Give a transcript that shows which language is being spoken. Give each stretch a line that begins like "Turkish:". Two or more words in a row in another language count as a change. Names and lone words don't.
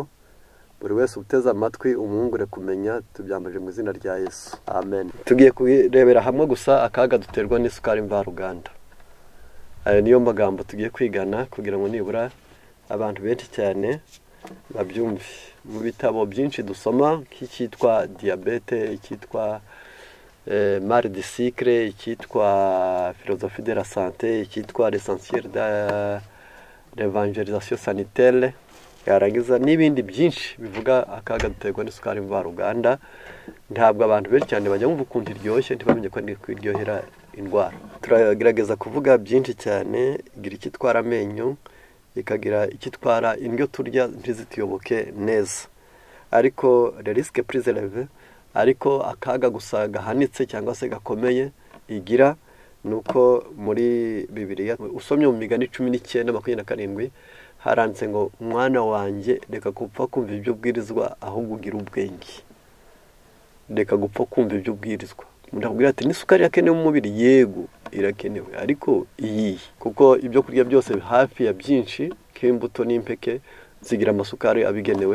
Kinyarwanda: Buri wese uteze amatwi umwungure kumenya, tubyambaje mu izina rya Yesu, amen. Tugiye kurebera hamwe gusa akaga duterwa n'isukari mvaruganda. Ayo niyo magambo tugiye kwigana kugira ngo nibura abantu benshi cyane babyumve. Mu bitabo byinshi dusoma nk'icyitwa diabete, icyitwa mal de cycle, icyitwa philosophie de la santé, icyitwa l'essentiel de l'évangélisation sanitaire, yarangiza n'ibindi byinshi bivuga akaga duterwa n'isukari mvaruganda. Ntabwo abantu benshi cyane bajya mu ukuntu iryoshye ntibamenye ko kwiryohera indwara. Turagerageza kuvuga byinshi cyane, igira ikitwara amenyo, ikagira ikitwara indyo turya ntizituyoboke neza, ariko
French: le risque plus élevé,
Kinyarwanda: ariko akaga gusa gahanitse cyangwa se gakomeye igira nuko muri Bibiliya usomye mu Migani 19:27 haranditse ngo mwana wanjye reka gupfa kumva ibyo bwirizwa ahubwo ugira ubwenge. Reka gupfa kumva ibyo bwirizwa. Ndakubwira ati n'isukari yakenewe mu mubiri, yego irakenewe, ariko iyi kuko ibyo kurya byose hafi ya byinshi nk'imbuto n'impeke zigira amasukari abigenewe.